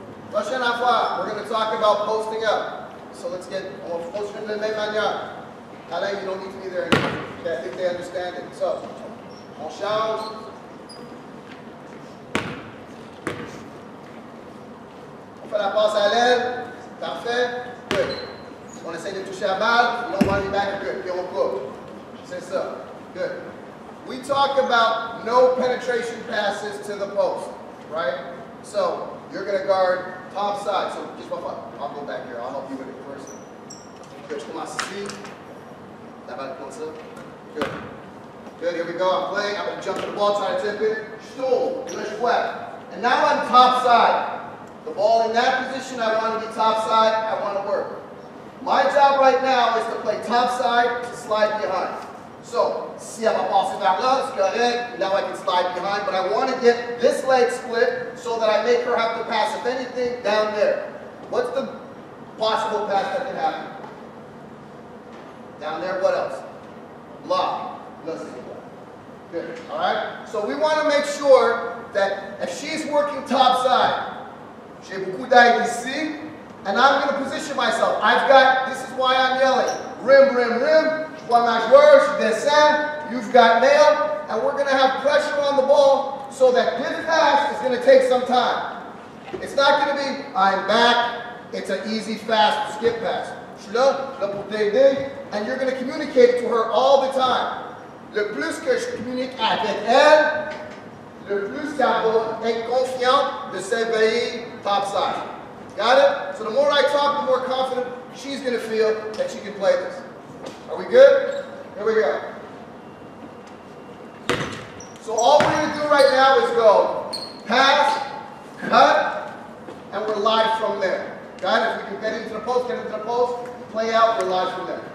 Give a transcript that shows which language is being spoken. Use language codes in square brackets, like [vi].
[fr] Prochaine affaire, [en] we're going to talk about posting up. So let's get, [fr] on va poster de la même manière. [en] Alain, you don't need to be there anymore. Okay, I think they understand it. [fr] So, on change. On fait la passe à l'aile. Parfait. Good. On essaie de toucher la balle. [en] We don't want to be back. Good. [fr] Puis on coupe. C'est ça. [en] Good. We talk about no penetration passes to the post, right? So, you're going to guard top side. So, just one. I'll go back here. I'll help you with it first. Good. [fr] Je commence ici. La balle comme ça. [en] Good. Good. Here we go. I'm playing. I'm going to jump to the ball, try to tip it. Stool. English flat. And now I'm top side. The ball in that position, I want to be top side. I want to work. My job right now is to play top side to slide behind. [fr] So, si elle va passer vers là, c'est correct. [en] Now I can slide behind, but I want to get this leg split so that I make her have to pass, if anything, down there. What's the possible pass that can happen? Down there, what else? Lock. Good. All right? So we want to make sure that if she's working top side, [fr] j'ai beaucoup d'aide ici, [en] and I'm going to position myself. I've got, this is why I'm yelling, rim, rim, rim. [fr] Je vois ma joueur, je descends, [en] you've got nail, and we're going to have pressure on the ball so that this pass is going to take some time. It's not going to be, I'm back, it's an easy, fast skip pass. [fr] Je suis là pour t'aider, [en] and you're going to communicate to her all the time. [fr] Le plus que je communique avec elle, le plus qu'elle va être confiante de s'éveiller top side. [en] Got it? So the more I talk, the more confident she's going to feel that she can play this. Are we good? Here we go. So all we're going to do right now is go pass, cut, and we're live from there. Got it? If we can get into the post, play out, we're live from there.